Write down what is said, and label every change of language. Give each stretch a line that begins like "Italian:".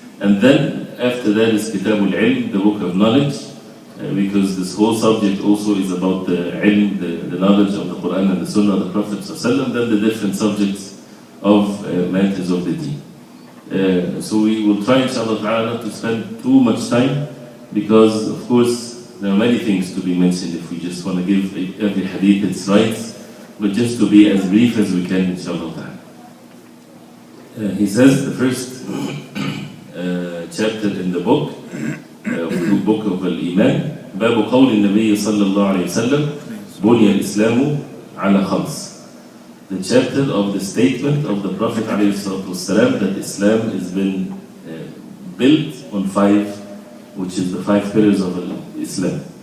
English: And then after that is Kitabul Ilm, the book of knowledge, because this whole subject also is about the ilm, the knowledge of the Quran and the Sunnah of the Prophet ﷺ, then the different subjects of matters of the deen. So we will try inshallah ta'ala not to spend too much time, because of course there are many things to be mentioned if we just want to give every hadith its rights, but just to be as brief as we can inshallah ta'ala. He says the first chapter in the book of Al-Iman,
Arabic: باب قول النبي صلى الله عليه وسلم بني الإسلام على خمس.
English: The chapter of the statement of the Prophet
Arabic: عليه الصلاة والسلام
English: that Islam has been built on five, which is the five pillars of Islam.